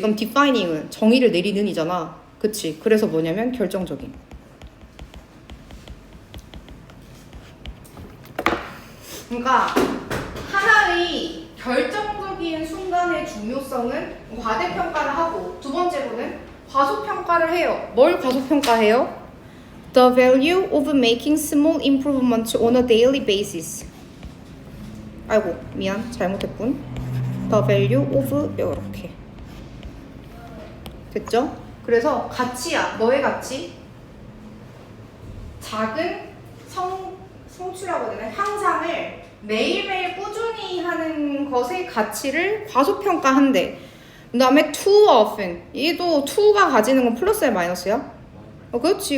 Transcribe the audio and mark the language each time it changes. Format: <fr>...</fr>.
<ko>그럼 defining은 정의를 내리는 이잖아. 그치. 그래서 뭐냐면 결정적인. 그러니까 하나의 결정적인 순간의 중요성은 과대평가를 하고, 두 번째로는 과소평가를 해요. 뭘 과소평가해요?</ko> <en>The value of making small improvements on a daily basis.</en> <ko>아이고 미안 잘못했군.</ko> <en>The value of</en> <ko>이렇게 됐죠? 그래서 가치야. 뭐의 가치? 작은 성취라고 해야 되나? 향상을 매일매일 꾸준히 하는 것의 가치를 과소평가한대. 그 다음에</ko> <en>too often.</en> <ko>얘도 to가 가지는 건 플러스야 마이너스야? 그렇지.</ko>